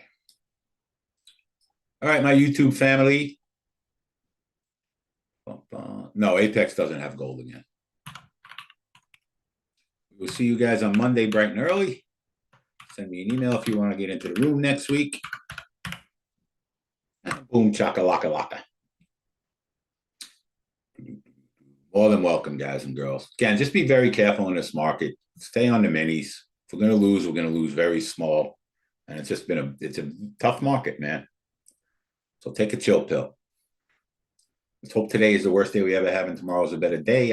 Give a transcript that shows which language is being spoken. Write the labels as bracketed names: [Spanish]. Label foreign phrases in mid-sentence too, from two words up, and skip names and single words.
[English] All right, my YouTube family. No, Apex doesn't have gold again. We'll see you guys on Monday bright and early. Send me an email if you want to get into the room next week. Boom, chaka-laka laka. More than welcome, guys and girls. Again, just be very careful in this market. Stay on the minis. If we're going to lose, we're going to lose very small. And it's just been it's a tough market, man. So take a chill pill. Let's hope today is the worst day we ever have and tomorrow is a better day.